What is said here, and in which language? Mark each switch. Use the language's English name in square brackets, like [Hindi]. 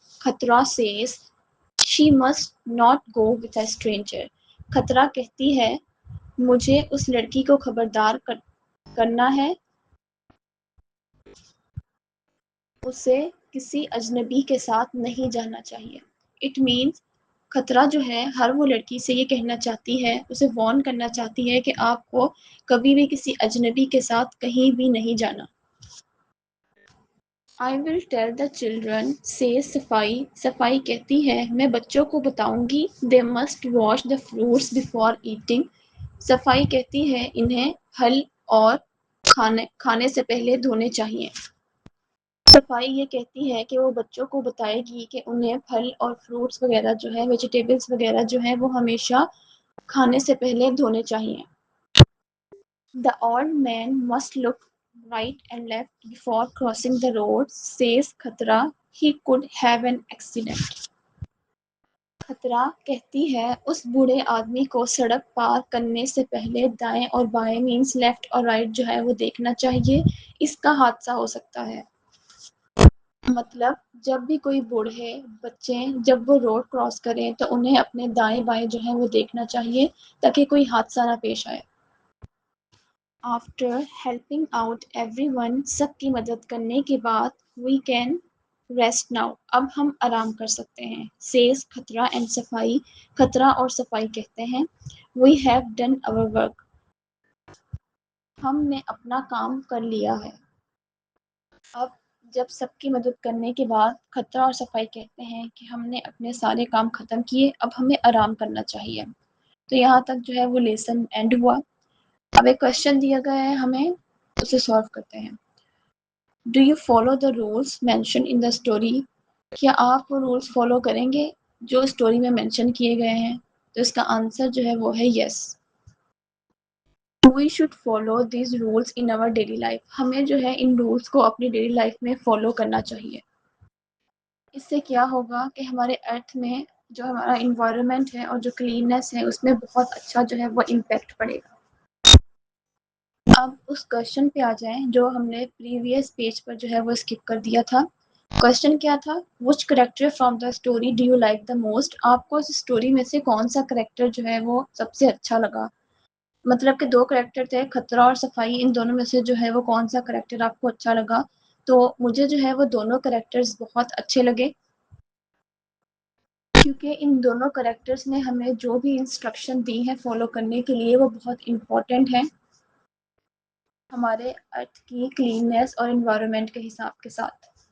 [English] خطرہ says she must not go with a stranger. [Urdu] خطرہ کہتی ہے مجھے اس لڑکی کو خبردار کرنا ہے، اسے کسی اجنبی کے ساتھ نہیں جانا چاہیے. اٹ مینس خطرہ جو ہے ہر وہ لڑکی سے یہ کہنا چاہتی ہے، اسے وارن کرنا چاہتی ہے کہ آپ کو کبھی بھی کسی اجنبی کے ساتھ کہیں بھی نہیں جانا. [English] I will tell the children says صفائی. [Urdu] صفائی کہتی ہے میں بچوں کو بتاؤں گی [English] they must wash the fruits before eating. [Urdu] صفائی کہتی ہے انہیں پھل اور کھانے سے پہلے دھونے چاہیے. صفائی یہ کہتی ہے کہ وہ بچوں کو بتائے گی کہ انہیں پھل اور فروٹس وغیرہ جو ہے ویجیٹیبلس وغیرہ جو ہے وہ ہمیشہ کھانے سے پہلے دھونے چاہیے. [English] The old man must look right and left before crossing the road, says Khatra. He could have an accident. [Urdu] خطرہ کہتی ہے اس بوڑھے آدمی کو سڑک پار کرنے سے پہلے دائیں اور بائیں مینس لیفٹ اور رائٹ جو ہے وہ دیکھنا چاہیے، اس کا حادثہ ہو سکتا ہے. مطلب جب بھی کوئی بوڑھے بچے جب وہ روڈ کراس کریں تو انہیں اپنے دائیں بائیں جو ہے وہ دیکھنا چاہیے تاکہ کوئی حادثہ نہ پیش آئے. [English] After helping out everyone. [Urdu] سب کی مدد کرنے کے بعد [English] We can rest now. [Urdu] اب ہم آرام کر سکتے ہیں. سیز خطرہ اینڈ صفائی. خطرہ اور صفائی کہتے ہیں [English] We have done our work. [Urdu] ہم نے اپنا کام کر لیا ہے. اب جب سب کی مدد کرنے کے بعد خطرہ اور صفائی کہتے ہیں کہ ہم نے اپنے سارے کام ختم کیے، اب ہمیں آرام کرنا چاہیے. تو یہاں تک جو ہے وہ لیسن اینڈ ہوا. اب ایک کوشچن دیا گیا ہے ہمیں، اسے سالو کرتے ہیں. [English] Do you follow the rules mention in the story. [Urdu] کیا آپ وہ رولس فالو کریں گے جو اسٹوری میں مینشن کیے گئے ہیں؟ تو اس کا آنسر جو ہے وہ ہے یس. [English] We should follow these rules in our daily life. [Urdu] ہمیں جو ہے ان رولس کو اپنی ڈیلی لائف میں فالو کرنا چاہیے. اس سے کیا ہوگا کہ ہمارے ارتھ میں جو ہمارا انوائرمنٹ ہے اور جو کلیننس ہے اس میں بہت اچھا جو ہے وہ امپیکٹ پڑے گا. اب اس کوشچن پہ آ جائیں جو ہم نے پریویس پیج پر جو ہے وہ اسکپ کر دیا تھا. کوشچن کیا تھا؟ [English] Which character from the story do you like the most. [Urdu] آپ کو اس اسٹوری میں سے کون سا کریکٹر جو ہے وہ سب سے اچھا لگا؟ مطلب کہ 2 کریکٹر تھے خطرہ اور صفائی، ان دونوں میں سے جو ہے وہ کون سا کریکٹر آپ کو اچھا لگا؟ تو مجھے جو ہے وہ دونوں کریکٹرز بہت اچھے لگے کیونکہ ان دونوں کریکٹرز نے ہمیں جو بھی انسٹرکشن دی ہیں فالو کرنے کے لیے وہ بہت امپورٹنٹ ہیں ہمارے ارتھ کی کلیننس اور انوائرمنٹ کے حساب کے ساتھ.